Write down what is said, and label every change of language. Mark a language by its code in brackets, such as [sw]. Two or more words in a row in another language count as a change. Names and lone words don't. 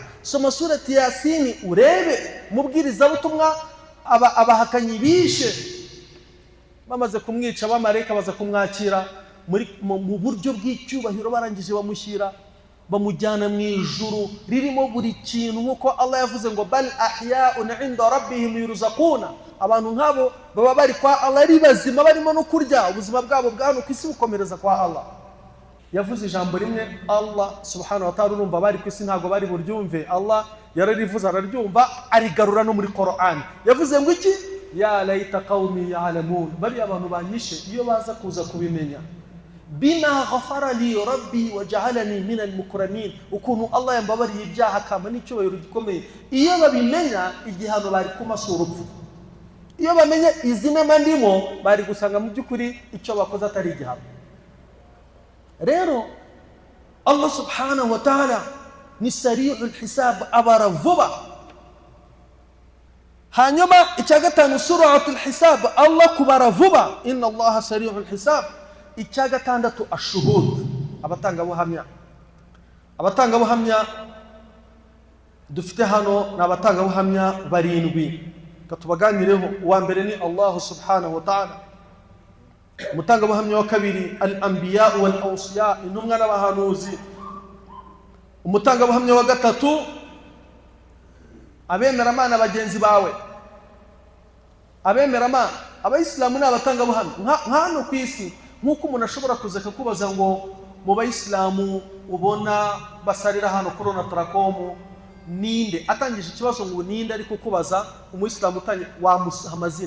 [rw] Soma surati Yasin urebe mubwiriza butumwa abahakanyi bishe. Bamaze kumwica abamarayika baza kumwakira mu buryo bw'icyubahiro, barangije bamushyira bamujyana mu ijuru ririmo buri kintu, nk'uko Allah yavuze ngo [ar] بل أحياء عند ربهم يرزقون. [rw] Abantu nk'abo baba bari kwa Allah ari bazima, barimo no kurya, ubuzima bwabo bwa hano ku isi bukomereza kwa Allah. Yavuze ijambo rimwe Allah [ar] سبحانه وتعالى, [rw] urumva bari ku isi ntago bari buryumve. Allah yararivuze araryumva, arigarura no muri Qur'an. Yavuze ngo iki? [ar] يا ليت قومي يعلمون, [rw] bari abantu banyishe iyo baza kuza kubimenya. [ar] بما غفر لي ربي وجعلني من المكرمين, [rw] ukuntu Allah yambabariye ibyaha kama n'icyubahiro gikomeye. Iyo babimenya igihano bari kumasura urupfu. Iyo bamenya izina mandimo bari gusanga mu byukuri icyo bakoze atari igihano. [ar] Rero الله سبحانه وتعالى ni سريع الحساب, [rw] abara vuba. Hanyuma icya gatanu [ar] سرعة الحساب, [rw] Allah kubara vuba. [ar] إن الله سريع الحساب. [rw] Icya gatandatu ashuhud, abatanga buhamya. Abatanga buhamya dufite hano ni abatanga buhamya barindwi, katubaganireho. Uwa mbere ni Allah [ar] سبحانه وتعالى, [rw] umutanga buhamya wa kabiri [ar] الأنبياء والأوصياء, [rw] intumwa n'abahanuzi. Umutanga buhamya wa gatatu abemeramana bagenzi bawe. Abemeramana, abayisilamu n'abatanga buhamya hano ku isi. Nk'uko umuntu ashobora kuza kukubaza ngo mu bayisilamu ubona basarira hano Corona Tracom ninde, atangije ikibazo ngo ninde, ariko kubaza umuyisilamu wamuha amazina.